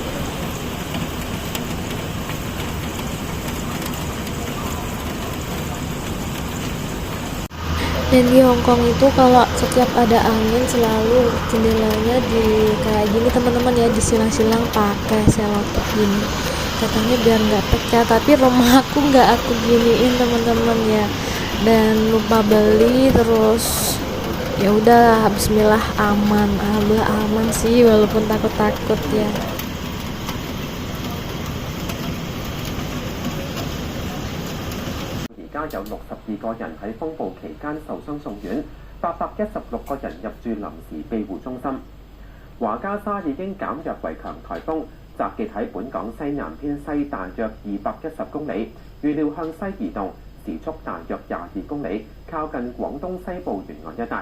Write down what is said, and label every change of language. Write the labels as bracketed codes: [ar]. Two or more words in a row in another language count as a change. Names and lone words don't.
[id] Dan di Hong Kong itu kalau setiap ada angin selalu jendelanya di kayak gini teman-teman ya, disilang-silang pakai selotip gini, katanya biar nggak pecah. Tapi rumah aku nggak aku giniin teman-teman ya, dan lupa beli. Terus ya udah, bismillah, aman. Alhamdulillah aman sih walaupun takut-takut ya. [yue] 而家有62個人喺風暴期間受傷送院，816個人入住臨時庇護中心。華加沙已經減弱為強颱風，集結喺本港西南偏西大約210公里，預料向西移動，時速大約22公里，靠近廣東西部沿岸一帶。